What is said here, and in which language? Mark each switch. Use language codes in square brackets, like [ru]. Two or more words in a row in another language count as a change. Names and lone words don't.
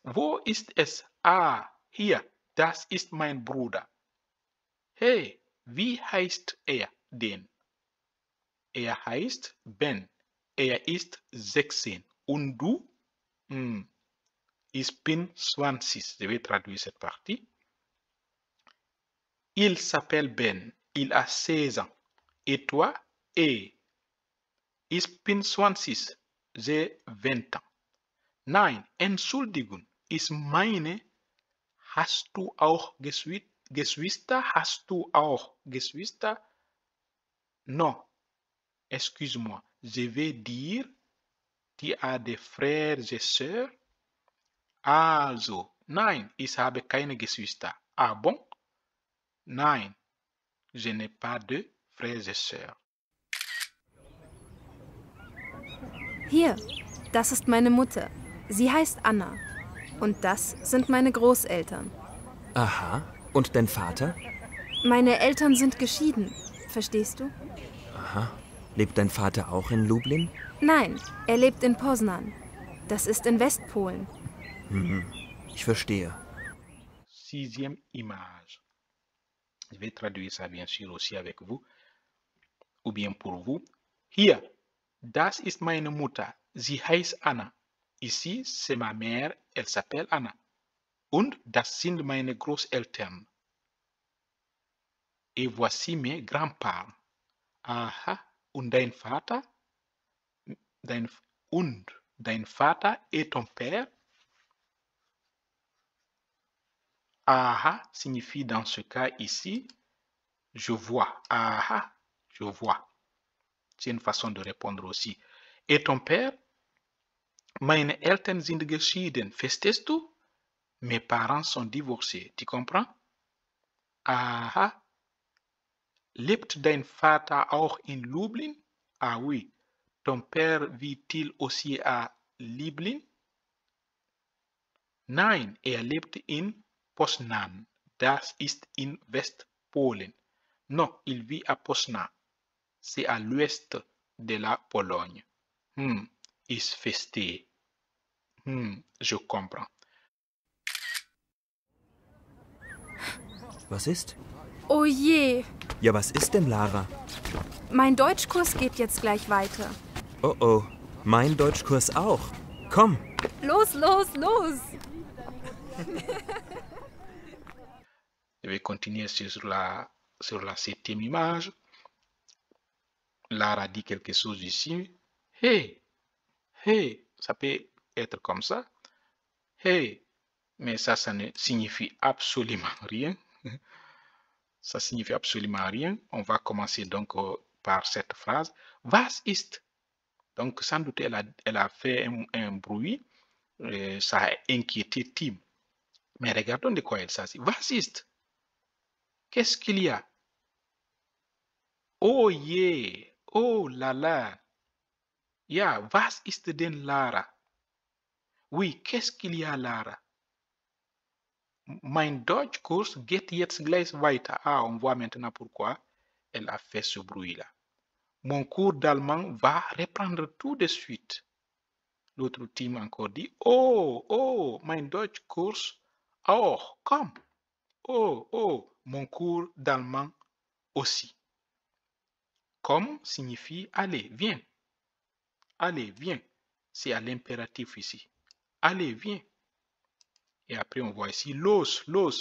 [de] Wo ist es? Ah, hier, das ist mein Bruder. Hey, wie heißt er denn? Er heißt Ben. Er ist 16. Und du? Ich bin 20. [fr] Je vais traduire cette partie. Il s'appelle Ben. Il a 16 ans. Et toi? [de] Ich bin 20. [fr] J'ai 20 ans. [de] Nein, Entschuldigung. Ich meine, hast du auch Geschwister? Hast du auch Geschwister? [fr] Non. Excuse-moi. Je vais dire, tu as des frères et sœurs? [de] Also, nein, ich habe keine Geschwister. [fr] Ah bon? [de] Nein, [fr] je n'ai pas de frères et sœurs. [de] Hier, das ist meine Mutter. Sie heißt Anna. Und das sind meine Großeltern. Aha. Und dein Vater? Meine Eltern sind geschieden. Verstehst du? Aha. Lebt dein Vater auch in Lublin? Nein, er lebt in Poznan. Das ist in Westpolen. Ich verstehe. [fr] Sixième image. Je vais traduire ça bien sûr aussi avec vous, ou bien pour vous. [de] Hier, das ist meine Mutter. Sie heißt Anna. [fr] Ici, c'est ma mère. Elle s'appelle Anna. [de] Und das sind meine Großeltern. [fr] Et voici mes grands-parents. [de] Aha. Und dein Vater? Dein Vater [fr] et ton père? Aha signifie dans ce cas ici, je vois. Aha, je vois. C'est une façon de répondre aussi. Et ton père? [de] Meine Eltern sind geschieden. Verstehst du? [fr] Mes parents sont divorcés. Tu comprends? [de] Aha. Lebt dein Vater auch in Lublin? [fr] Ah oui. Ton père vit-il aussi à Lublin? [de] Nein, er lebt in Poznan. Das ist in Westpolen. [fr] Non, il vit à Poznan. C'est à l'ouest de la Pologne. [de] Ich verstehe. [fr] Je comprends. [de] Was ist? Oh je, Ja, was ist denn, Lara? mein Deutschkurs geht jetzt gleich weiter. Oh oh, mein Deutschkurs auch. Komm. Los, los, los! [fr] Je vais continuer sur la 7e image. Lara dit quelque chose ici. Hey, hey, ça peut être comme ça. Hey, mais ça ne signifie absolument rien. Ça signifie absolument rien. On va commencer donc par cette phrase. [de] Was ist? [fr] Donc, sans doute, elle a fait un bruit. Ça a inquiété Tim. Mais regardons de quoi il s'agit. [de] Was ist? [fr] Qu'est-ce qu'il y a? [en] Oh yeah! [fr] Oh là là! [de] Ja, was ist denn Lara? [fr] Oui, qu'est-ce qu'il y a, Lara? [de] Mein Deutschkurs geht jetzt gleich weiter. [fr] Ah, on voit maintenant pourquoi elle a fait ce bruit-là. Mon cours d'allemand va reprendre tout de suite. L'autre team encore dit, [de] oh, oh, mein Deutschkurs auch, komm. [fr] Oh, oh, mon cours d'allemand aussi. Comme signifie allez, viens. Allez, viens. C'est à l'impératif ici. Allez, viens. Et après, on voit ici [de] los, los.